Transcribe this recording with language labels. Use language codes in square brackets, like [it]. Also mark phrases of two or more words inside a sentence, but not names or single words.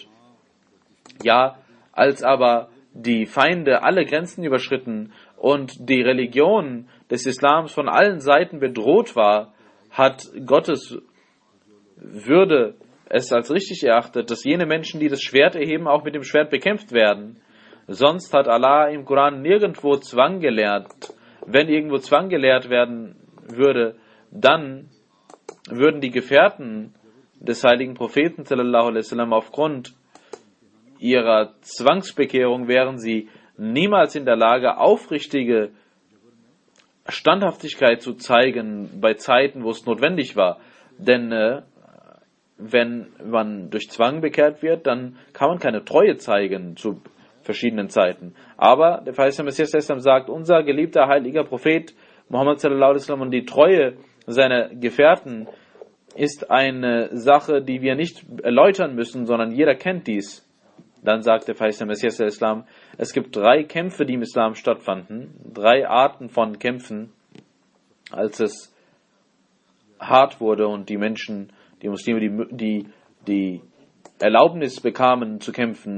[de] Ja, als aber die Feinde alle Grenzen überschritten und die Religion des Islams von allen Seiten bedroht war, hat Gottes Würde es als richtig erachtet, dass jene Menschen, die das Schwert erheben, auch mit dem Schwert bekämpft werden. Sonst hat Allah im Koran nirgendwo Zwang gelehrt. Wenn irgendwo Zwang gelehrt werden würde, dann würden die Gefährten des heiligen Propheten [ar] صلى الله عليه وسلم [de] aufgrund ihrer Zwangsbekehrung wären sie niemals in der Lage, aufrichtige Standhaftigkeit zu zeigen bei Zeiten, wo es notwendig war. Denn wenn man durch Zwang bekehrt wird, dann kann man keine Treue zeigen zu verschiedenen Zeiten. Aber der verheißene Messias sagt, unser geliebter heiliger Prophet Muhammad [ar] صلى الله عليه وسلم [de] und die Treue seiner Gefährten ist eine Sache, die wir nicht erläutern müssen, sondern jeder kennt dies. Dann sagt der verheißene Messias Islam, es gibt 3 Kämpfe, die im Islam stattfanden, 3 Arten von Kämpfen, als es hart wurde und die Menschen, die Muslime, die Erlaubnis bekamen zu kämpfen.